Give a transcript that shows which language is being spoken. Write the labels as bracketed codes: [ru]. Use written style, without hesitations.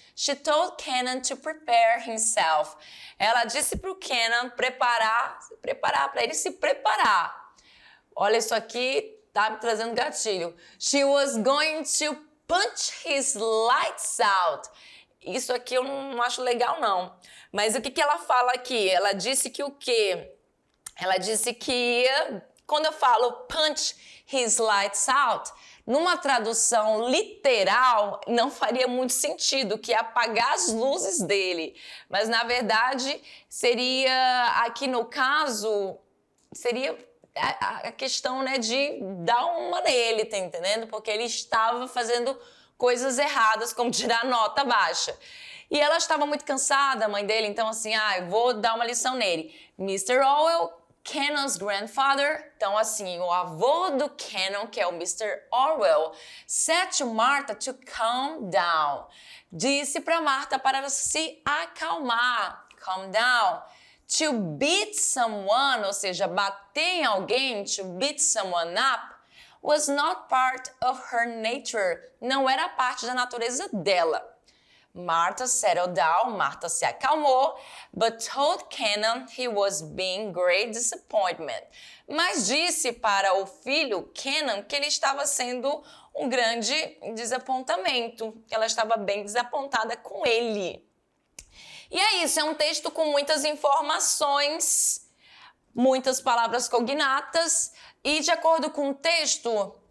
[en] She told Cannon to prepare himself. [pt] Ela disse para o Cannon para ele se preparar. Olha, isso aqui tá me trazendo gatilho. [en] She was going to punch his lights out. [pt] Isso aqui eu não acho legal, não. Mas o que ela fala aqui? Ela disse que o quê? Ela disse que, quando eu falo [en] punch his lights out, [pt] numa tradução literal, não faria muito sentido, que é apagar as luzes dele. Mas, na verdade, seria, aqui no caso, seria a questão, né, de dar uma nele, tá entendendo? Porque ele estava fazendo coisas erradas, como tirar nota baixa. E ela estava muito cansada, a mãe dele, então assim, eu vou dar uma lição nele. Mr. Orwell, [en] Cannon's grandfather, [pt] então assim, o avô do Cannon, que é o Mr. [en] Orwell, said to Martha to calm down. [pt] Disse para Martha para se acalmar, [en] calm down. To beat someone, [pt] ou seja, bater em alguém, [en] to beat someone up, was not part of her nature. [pt] Não era parte da natureza dela. [en] Martha settled down, [pt] Martha se acalmou, [en] but told Cannon he was being great disappointment. [pt] Mas disse para o filho, Cannon, que ele estava sendo um grande desapontamento, que ela estava bem desapontada com ele. E é isso, é um texto com muitas informações, muitas palavras cognatas, e de acordo com o texto,